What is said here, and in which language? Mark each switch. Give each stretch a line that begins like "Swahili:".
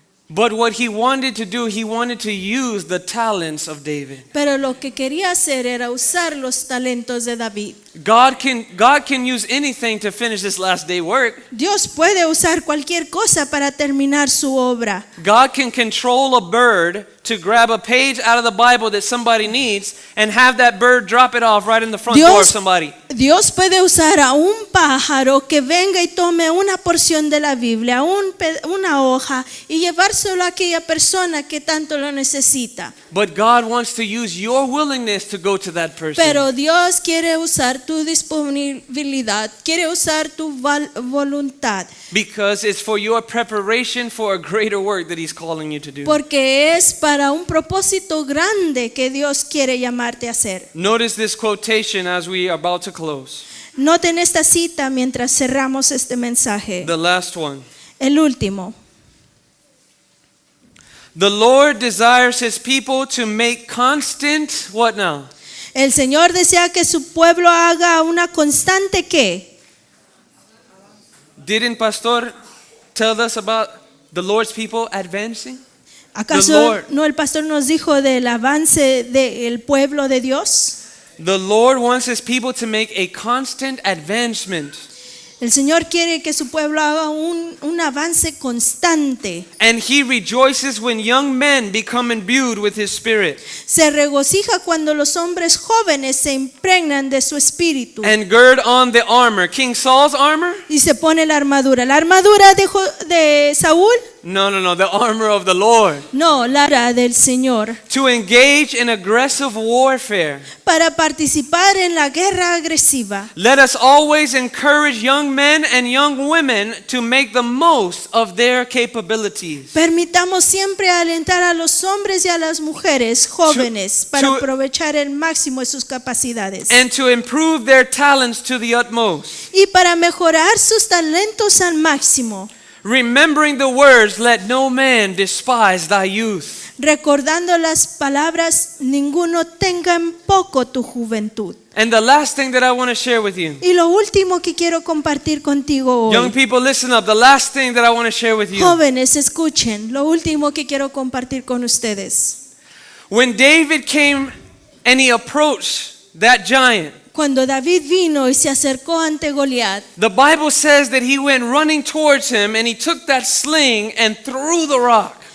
English: But what he wanted to do, he wanted to use the talents of David.
Spanish: Pero lo que quería hacer era usar los talentos de David.
English: God can use anything to finish this last day work.
Spanish: Dios puede usar cualquier cosa para terminar su obra.
English: God can control a bird to grab a page out of the Bible that somebody needs and have that bird drop it off right in the front door of somebody.
Spanish: Dios puede usar a un pájaro que venga y tome una porción de la Biblia, una hoja, y llevárselo a aquella persona que tanto lo necesita.
English: But God wants to use your willingness to go to that person.
Spanish: Pero Dios quiere usar tu disponibilidad, quiere usar tu voluntad.
English: Because it's for your preparation for a greater work that he's calling you to do.
Spanish: Porque es para un propósito grande que Dios quiere llamarte a hacer.
English: Notice this quotation as we are about to close.
Spanish: Noten esta cita mientras cerramos este mensaje.
English: The last one.
Spanish: El último.
English: The Lord desires his people to make constant, what now?
Spanish: El Señor desea que su pueblo haga una constante ¿qué?
English: Didn't Pastor tell us about the Lord's people advancing?
Spanish: ¿Acaso no el pastor nos dijo del avance del pueblo de Dios?
English: The Lord wants his people to make a constant advancement.
Spanish: El Señor quiere que su pueblo haga un avance constante.
English: And he rejoices when young men become imbued with his spirit.
Spanish: Se regocija cuando los hombres jóvenes se impregnan de su espíritu.
English: And gird on the armor. King Saul's armor?
Spanish: Y se pone la armadura. ¿La armadura de Saúl?
English: No, the armor of the Lord.
Spanish: No, la armadura del Señor.
English: To engage in aggressive warfare.
Spanish: Para participar en la guerra agresiva.
English: Let us always encourage young men and young women to make the most of their capabilities.
Spanish: Permitamos siempre alentar a los hombres y a las mujeres jóvenes para aprovechar el máximo de sus capacidades.
English: And to improve their talents to the utmost.
Spanish: Y para mejorar sus talentos al máximo.
English: Remembering the words, let no man despise thy youth.
Spanish: recordando las palabras, ninguno tenga en poco tu juventud.
English: And the last thing that I want to share with you.
Spanish: Y lo último que quiero compartir contigo
English: Young
Spanish: hoy.
English: people, listen up. The last thing that I want to share with you.
Spanish: Jóvenes, escuchen, lo último que quiero compartir con ustedes.
English: When David came and he approached that giant,
Spanish: Cuando David vino y se acercó ante Goliat,
English: the Bible says that he went running towards him and he took that sling and threw the rock.